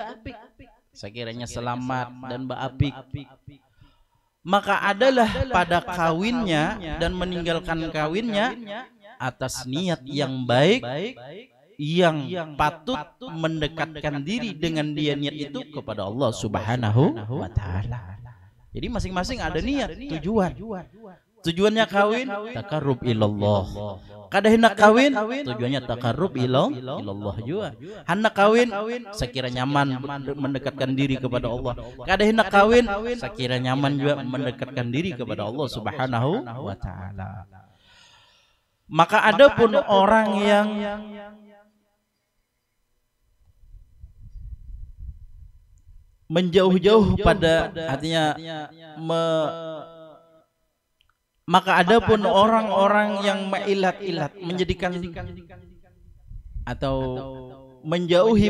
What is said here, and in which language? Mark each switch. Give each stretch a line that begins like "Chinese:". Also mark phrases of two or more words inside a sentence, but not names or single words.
Banjar: Sekiranya selamat dan ba'apik, maka adalah pada kawinnya dan meninggalkan kawinnya atas niat yang baik yang patut mendekatkan diri dengan dia niat itu kepada Allah
Arabic: سبحانه وتعالى.
Banjar: Jadi masing-masing ada niat, tujuan. Tujuannya kawin
Arabic: تقرب إلى الله.
Banjar: Kada hendak kawin tujuannya
Arabic: تقرب إلى الله
Banjar: juga. Hendak kawin sekira nyaman mendekatkan diri kepada Allah. Kada hendak kawin sekira nyaman juga mendekatkan diri kepada Allah
Arabic: سبحانه وتعالى.
Banjar: Maka adapun orang yang menjauh-jauh pada artinya maka adapun orang-orang yang mailat-ilat menjadikan atau menjauhi